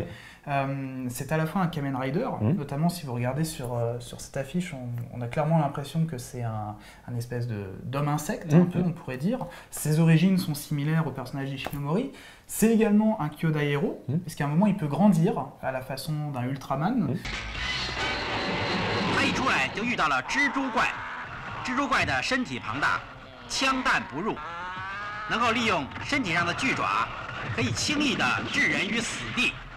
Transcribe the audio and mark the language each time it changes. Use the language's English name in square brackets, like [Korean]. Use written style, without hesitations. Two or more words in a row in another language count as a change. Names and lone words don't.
[French] C'est à la fois un Kamen Rider, notamment si vous regardez sur cette affiche, on a clairement l'impression que c'est un espèce d'homme insecte, un peu, on pourrait dire. Ses origines sont similaires au personnage d'Ishinomori. C'est également un Kyodai héros, puisqu'à un moment il peut grandir à la façon d'un Ultraman. [Chinese] 他一出来就遇到了蜘蛛怪，蜘蛛怪的身体庞大，枪弹不入，能够利用身体上的巨爪，可以轻易的置人于死地。